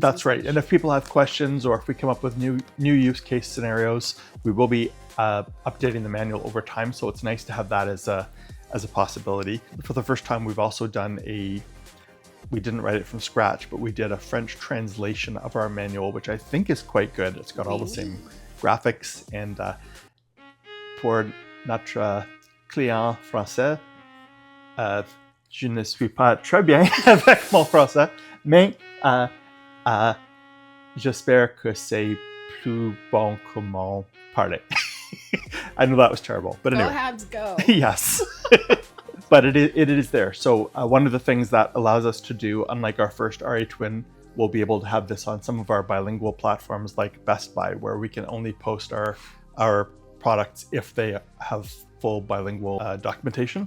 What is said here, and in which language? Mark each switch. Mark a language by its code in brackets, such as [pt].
[en] That's right. And if people have questions or if we come up with new use case scenarios, we will be updating the manual over time. So it's nice to have that as a possibility. For the first time, we've also done we didn't write it from scratch, but we did a French translation of our manual, which I think is quite good. It's got all the same graphics. [fr] And pour notre client français, je ne suis pas très bien avec mon français, mais j'espère que c'est plus bon que mon parler. [en] I know that was terrible, but anyway. Go Habs, go. Yes. But it is there. So one of the things that allows us to do, unlike our first RA-Twin, we'll be able to have this on some of our bilingual platforms like Best Buy, where we can only post our products if they have full bilingual documentation.